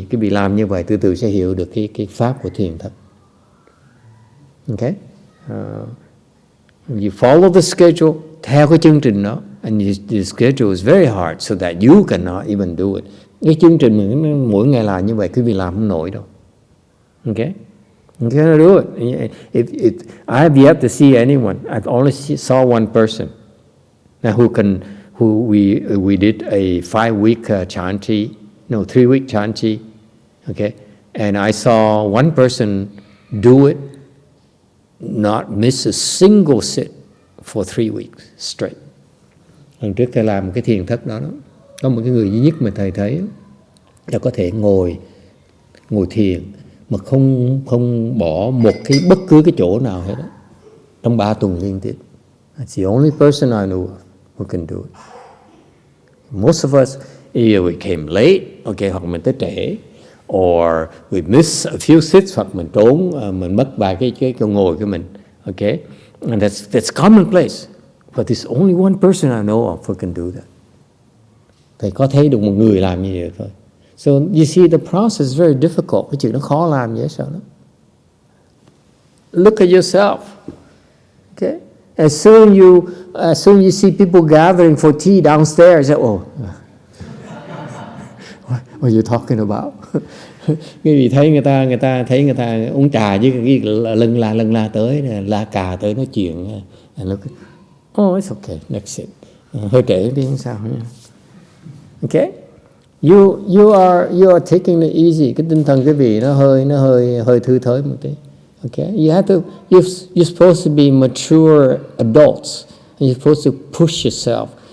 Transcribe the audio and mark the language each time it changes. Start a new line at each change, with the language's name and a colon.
Vietnamese: Cái bị làm như vậy từ từ sẽ hiểu được cái pháp của thiền thất.
English: Okay, you follow the schedule,
Vietnamese: theo cái chương trình đó,
English: and the schedule is very hard, so that you cannot even do it.
Vietnamese: Cái chương trình mình mỗi ngày làm như vậy, quý vị làm không nổi đâu.
English: Okay, you cannot do it. If I have yet to see anyone. I've only saw one person who we did a 5-week Chan Chi, 3-week Chan Chi. Okay, and I saw one person do it, not miss a single sit for 3 weeks straight.
Vietnamese: Lần trước thầy làm cái thiền thất đó, có một cái người duy nhất mà thầy thấy là có thể ngồi thiền mà không bỏ một cái bất cứ cái chỗ nào hết đó, trong 3 tuần liên tiếp.
English: That's the only person I know of who can do it. Most of us, either we came late, okay,
Vietnamese: hoặc mình tới trễ,
English: or we miss a few sits,
Vietnamese: hoặc mình trốn, mình mất vài cái chỗ ngồi của mình.
English: Okay, and that's commonplace. But there's only one person I know of who can do that.
Vietnamese: Thầy có thấy được một người làm như vậy thôi.
English: So you see, the process is very difficult.
Vietnamese: Cái chuyện nó khó làm dễ sợ lắm.
English: Look at yourself. Okay, as soon you see people gathering for tea downstairs, what are you talking about?
Vietnamese: Cái gì thấy người ta uống trà với cái lần la tới, la cà tới nói chuyện,
English: look, it's okay, next sit.
Vietnamese: Hơi trễ đi không sao.
English: Okay, you are taking it easy.
Vietnamese: Cái tinh thần cái vị nó hơi thư thới một tí.
English: Okay, you're supposed to be mature adults, and you're supposed to push yourself.